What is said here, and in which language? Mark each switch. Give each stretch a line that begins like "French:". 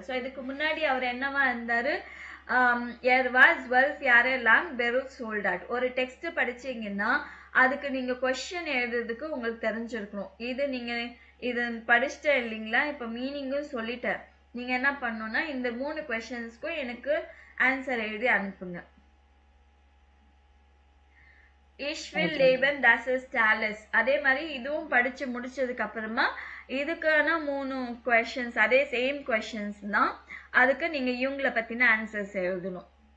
Tamil: So இதுக்கு முன்னாடி அவர் என்னவா இருந்தாரு?
German: was 12 Jahre lang Berufssoldat.
Tamil: ஒரு டெக்ஸ்ட் படிச்சீங்கன்னா அதுக்கு நீங்க கொஸ்டின் எழுதுறதுக்கு உங்களுக்கு தெரிஞ்சிருக்கணும். இது படிச்சுட்டேன் இல்லைங்களா, இப்ப மீனிங்கும் சொல்லிட்டேன். நீங்க என்ன பண்ணணும்னா இந்த 3 கொஸ்டின்ஸ்க்கும் எனக்கு ஆன்சர் எழுதி அனுப்புங்க.
German: Ich will leben, das ist alles.
Tamil: அதே மாதிரி இதுவும் படிச்சு முடிச்சதுக்கு அப்புறமா இதுக்கான 3 கொஸ்டின்ஸ், அதே சேம் கொஸ்டின்ஸ் தான். அதுக்கு நீங்க இவங்களை பத்தின ஆன்சர்ஸ் எழுதணும்.